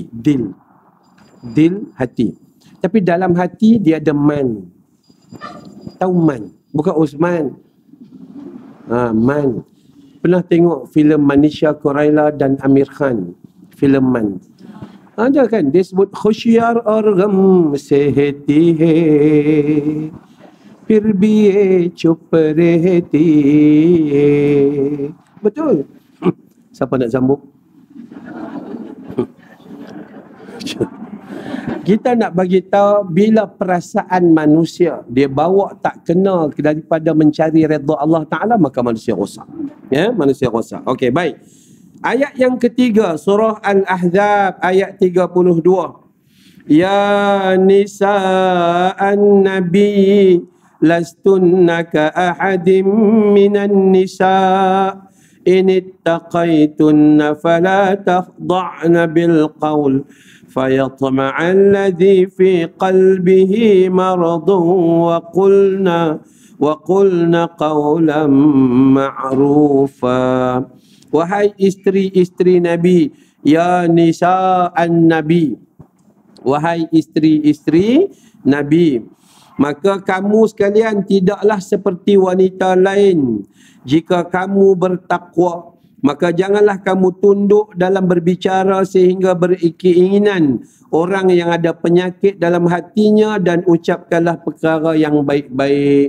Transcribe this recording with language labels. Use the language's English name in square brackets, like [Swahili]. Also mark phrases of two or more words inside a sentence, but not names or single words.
[Malay] Dil hati. Tapi dalam hati dia ada man. Tahu man? Bukan Osman. Man. Pernah tengok filem Manisha Koraila dan Amir Khan, filem Man? Ada kan dia sebut [Hindi] खोशयार और ग़म से हेती है, फिर भी ये चुप रहती है. [Malay] Betul. Siapa nak sambung? Kita nak bagi tahu bila perasaan manusia dia bawa tak kena daripada mencari redha Allah Ta'ala, maka manusia rosak. Ya, manusia rosak. Okey, baik. Ayat yang ketiga, surah Al-Ahzab ayat 32. [Arabic] يا نساء النبي لستن كأحد من النساء إن اتقيتن فلا تخضعن بالقول فيطمع الذي في قلبه مرض وقلنا قولا معروفا. [Malay] Wahai isteri-isteri Nabi, [Arabic] يا نساء النبي, [Malay] wahai isteri-isteri Nabi, maka kamu sekalian tidaklah seperti wanita lain. Jika kamu bertakwa, maka janganlah kamu tunduk dalam berbicara sehingga berkeinginan orang yang ada penyakit dalam hatinya, dan ucapkanlah perkara yang baik-baik.